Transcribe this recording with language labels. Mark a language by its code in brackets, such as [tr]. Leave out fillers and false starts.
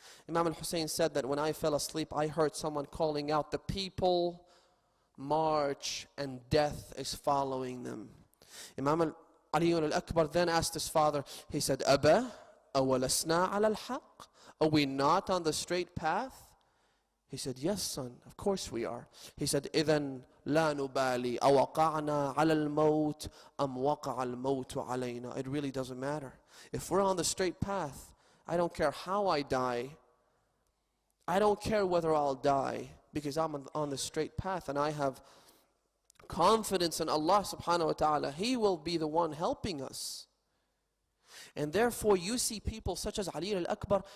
[en] Imam al-Hussein said that when I fell asleep, I heard someone calling out, the people march and death is following them. Imam Ali al-Akbar then asked his father, he said, [ar] Aba, awalasna ala al-haq? [en] Are we not on the straight path? He said, yes, son, of course we are. He said, [ar] إِذَنْ لَا نُبَالِي أَوَقَعْنَا عَلَى الْمَوْتِ أَمْ وَقَعَ الْمَوْتُ عَلَيْنَا. [en] It really doesn't matter. If we're on the straight path, I don't care how I die. I don't care whether I'll die, because I'm on the straight path and I have confidence in Allah subhanahu wa ta'ala. He will be the one helping us. And therefore you see people such as Ali al-Akbar.